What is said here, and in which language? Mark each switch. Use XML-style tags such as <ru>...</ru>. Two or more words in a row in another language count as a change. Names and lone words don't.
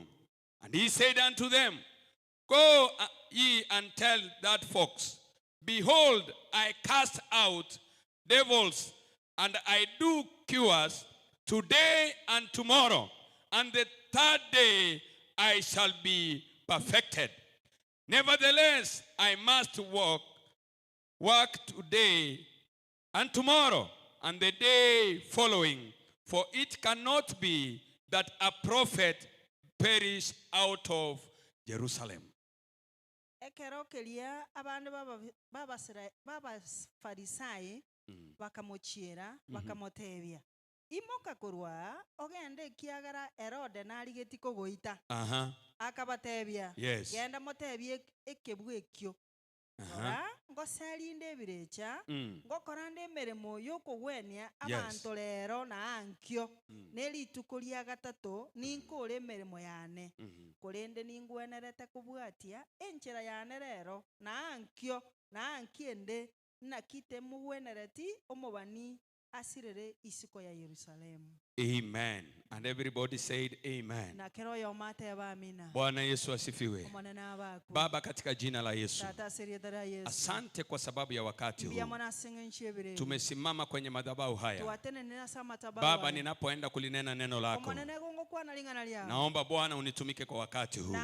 <en>And he said unto them, go ye and tell that fox, behold, I cast out devils, and I do cures today and tomorrow, and the third day I shall be perfected. Nevertheless, I must work today and tomorrow and the day following, for it cannot be that a prophet perish out of Jerusalem.</en> <guz>Ekerokelia abantu b'abafarisai bakamuchira bakamotebia imoka kurwa ogende kiagara Herode narigeti kogoita akabatebia genda motebie ekebwekyo ngoserinde ebirecha ngokorande emeremo yokogwenia abantu rero na ankyo nerituko ria gatatu ninkore emeremo yane korende ningwenerete kubwatia enchera yane rero na ankyo na ankiende nakite mugwenereti omobani asirere isiko ya Yerusalemu.</guz> <en>Amen. And everybody said amen.</en> <guz>Na kero yomate amina.</guz> <sw>Bwana Yesu asifiwe. Baba, katika jina la Yesu, asante kwa sababu ya wakati huu. Tumesimama kwenye madhabahu haya. Baba, ninapoenda kulinena neno lako, naomba Bwana unitumike kwa wakati huu.</sw>